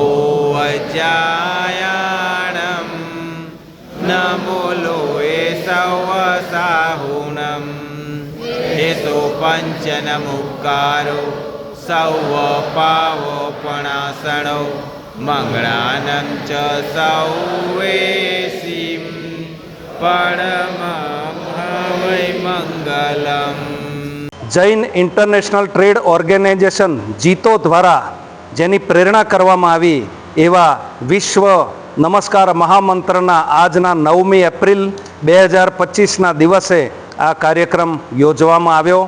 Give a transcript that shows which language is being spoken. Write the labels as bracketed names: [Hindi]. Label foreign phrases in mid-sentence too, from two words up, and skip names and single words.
[Prakrit languages] वज्रायाणं नमो लोये सवसाहुणं एसो पञ्चनमुक्कारो सौवपावपणासणो मंगलानं च सौवेसिं परमं मंगलम। [Gujarati] જૈન ઇન્ટરનેશનલ ટ્રેડ ઓર્ગેનાઇઝેશન જીતો દ્વારા જેની પ્રેરણા કરવામાં આવી એવા વિશ્વ નમસ્કાર મહામંત્રના આજના 9મી એપ્રિલ 2025ના દિવસે આ કાર્યક્રમ યોજવામાં આવ્યો।